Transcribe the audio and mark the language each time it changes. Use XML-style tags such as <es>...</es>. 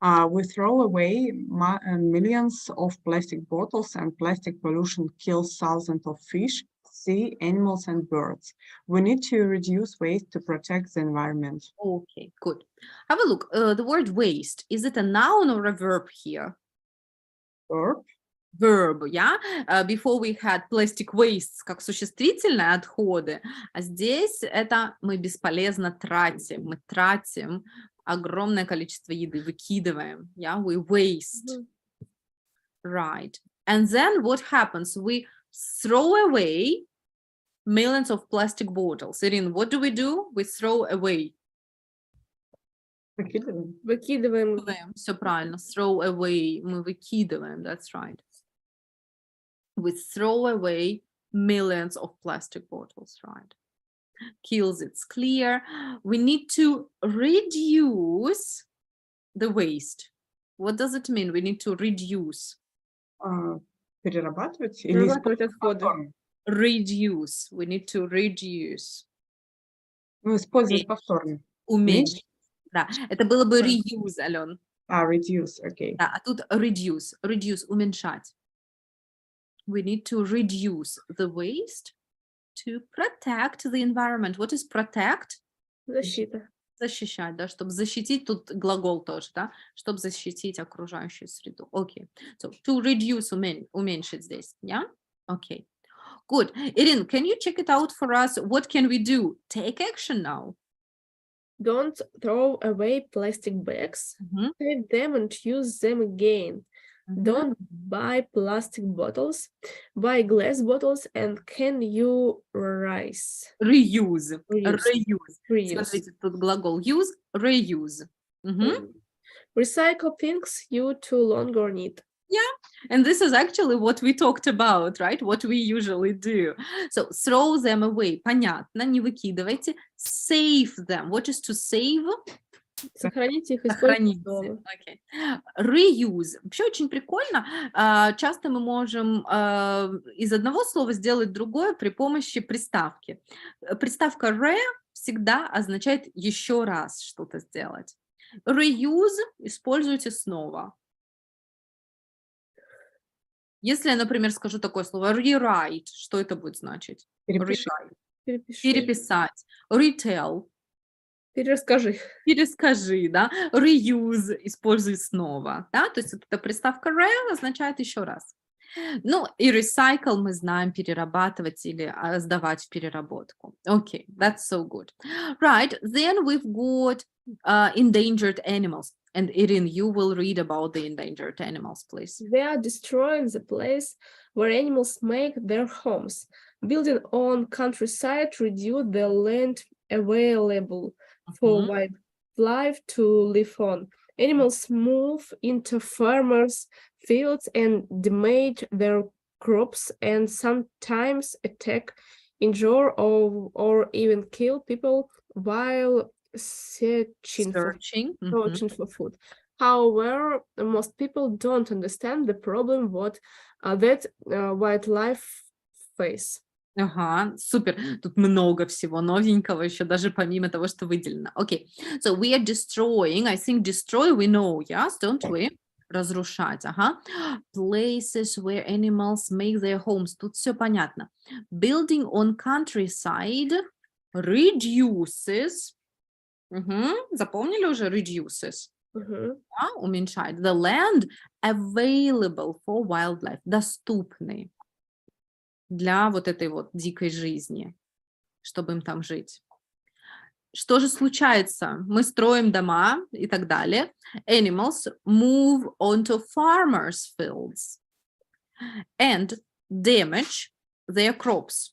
<en>We throw away millions of plastic bottles, and plastic pollution kills thousands of fish, sea animals, and birds. We need to reduce waste to protect the environment. Okay, good. Have a look. The word waste, is it a noun or a verb here? Verb. Verb, yeah? Before we had plastic wastes</en> <ru>как существительное, отходы, а здесь это мы бесполезно тратим. Мы тратим огромное количество еды, выкидываем, yeah?</ru> <en>We waste. Right. And then what happens? We throw away millions of plastic bottles. Irin, what do? We throw away.</en> <ru>Выкидываем. Выкидываем. Все правильно.</ru> <en>Throw away.</en> <ru>Мы выкидываем.</ru> <en>That's right. We throw away millions of plastic bottles, right? Kills, it's clear. We need to reduce the waste. What does it mean? We need to reduce.</en> <ru>Перерабатывать или Перерабатывать отходы. повторно? Reduce. We need to reduce. Ну, использовать повторно. Уменьшить. Да, это было бы reuse, Ален.</ru> <en>Reduce, окей.</en> <ru>Да, а тут reduce.</ru> <en>Reduce, уменьшать. We need to reduce the waste to protect the environment. What is protect?</en> <ru>Защита. Защищать, да, чтобы защитить, тут глагол тоже, да, чтобы защитить окружающую среду. Окей.</ru> <en>So, to reduce,</en> <ru>уменьшить здесь,</ru> <en>yeah? Okay. Good. Irene, can you check it out for us? What can we do? Take action now. Don't throw away plastic bags. Save them and use them again. Don't buy plastic bottles. Buy glass bottles and can you reuse? Reuse. Reuse.</en> <ru>Смотрите, тут глагол use, reuse.</ru> <en>Recycle things you no longer need. Yeah, and this is actually what we talked about, right? What we usually do. So throw them away.</en> <ru>Понятно, не выкидывайте.</ru> <en>Save them. What is to save?</en> <ru>Сохраните их, Сохранить. используйте.</ru> <en>Okay. Reuse.</en> <ru>Вообще очень прикольно. Часто мы можем из одного слова сделать другое при помощи приставки. Приставка re всегда означает еще раз что-то сделать. Reuse используйте снова. Если я, например, скажу такое слово rewrite, что это будет значить? Переписать. Retell. Перерасскажи. Перескажи, да. Reuse, используй снова, да. То есть эта приставка re означает еще раз. Ну, и recycle мы знаем перерабатывать или сдавать в переработку.</ru> <en>Okay, that's so good. Right, then we've got endangered animals. And Irene, you will read about the endangered animals, please. They are destroying the place where animals make their homes. Building on countryside reduce the land available for wildlife to live on. Animals move into farmers' fields and damage their crops and sometimes attack, injure, or even kill people while searching for food. However, most people don't understand the problem that wildlife face.</en> <ru>Ага, супер. Тут много всего новенького, еще даже помимо того, что выделено.</ru> <en>Okay, so we are destroying. I think destroy we know, yes, don't we?</en> <ru>Разрушать, ага.</ru> <en>Places where animals make their homes.</en> <ru>Тут все понятно.</ru> <en>Building on countryside reduces.</en> <ru>Запомнили уже? Reduces. Уменьшает.</ru> <en>The land available for wildlife.</en> <ru>Доступный для вот этой вот дикой жизни, чтобы им там жить. Что же случается? Мы строим дома и так далее.</ru> <en>Animals move onto farmers' fields and damage their crops.</en>